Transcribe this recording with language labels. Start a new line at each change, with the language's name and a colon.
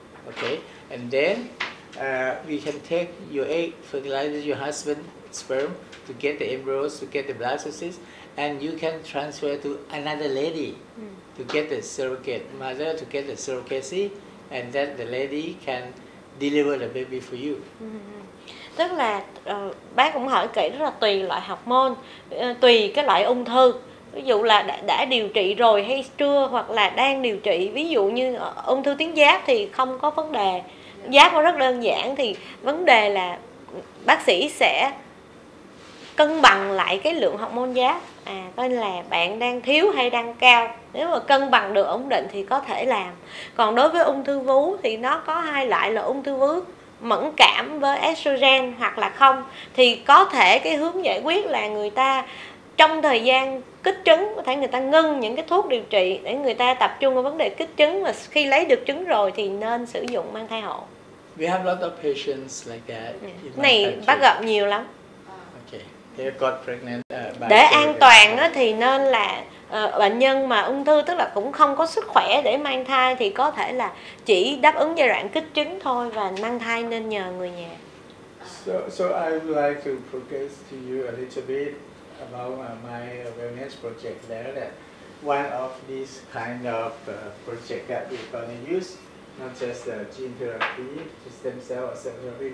English: Okay, and then we can take your egg, fertilize your husband's sperm to get the embryos, to get the blastocysts, and you can transfer to another lady to get the surrogate mother, to get the surrogacy, and then the lady can deliver the baby for you.
Vietnamese: Tức là bác cũng hỏi kỹ rất là tùy loại hormone, tùy cái loại ung thư. Ví dụ là đã điều trị rồi hay chưa, hoặc là đang điều trị. Ví dụ như ung thư tuyến giáp thì không có vấn đề. Giáp nó rất đơn giản, thì vấn đề là bác sĩ sẽ cân bằng lại cái lượng hormone giáp. Coi là bạn đang thiếu hay đang cao. Nếu mà cân bằng được ổn định thì có thể làm. Còn đối với ung thư vú thì nó có hai loại là ung thư vú mẫn cảm với estrogen hoặc là không. Thì có thể cái hướng giải quyết là người ta trong thời gian kích trứng, có thể người ta ngưng những cái thuốc điều trị để người ta tập trung vào vấn đề kích trứng, và khi lấy được trứng rồi thì nên sử dụng mang thai hộ.
English: We have a lot of patients like that.
Vietnamese: Này bác gặp nhiều lắm.
English: Okay. They got pregnant,
Vietnamese: để an toàn á, thì nên là bệnh nhân mà ung thư tức là cũng không có sức khỏe để mang thai thì có thể là chỉ đáp ứng giai đoạn kích trứng thôi, và mang thai nên nhờ người nhà.
English: So I would like to progress to you a little bit about my wellness project there. That one of these kind of project that we're going to use not just gene therapy, stem cell or cell therapy.